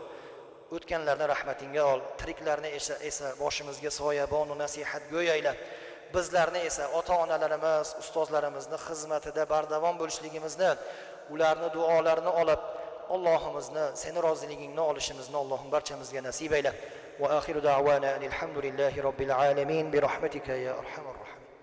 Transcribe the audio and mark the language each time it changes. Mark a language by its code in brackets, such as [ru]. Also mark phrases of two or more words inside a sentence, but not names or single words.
[uz] O'tganlarni rahmatingga ol, tiriklarni esa boshimizga soyabon va nasihat go'yayla. Bizlarni esa ota-onalarimiz, ustozlarimizni xizmatida bardavom bo'lishligimizni, ularni duolarini olib, Allohimizni, seni roziligingni olishimizni Allohim barchamizga nasib ayla. [ar] وآخر دعوانا أن الحمد لله رب العالمين برحمتك يا أرحم الراحمين.